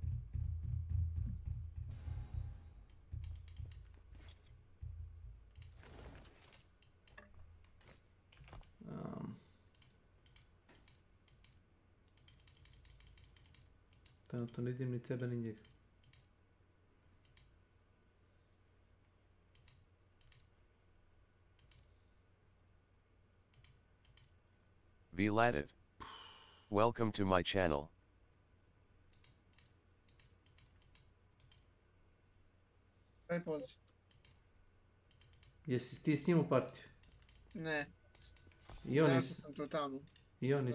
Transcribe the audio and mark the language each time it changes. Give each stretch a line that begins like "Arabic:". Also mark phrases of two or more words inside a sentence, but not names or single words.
Serbian: Trenutno ne vidim ni tebe ni njega. Vladiv.
English: Welcome to my channel.
Serbian: Daj poziv. Jesi ti s njim u partiju? Ne. I on izašao sam totalno. I on isto.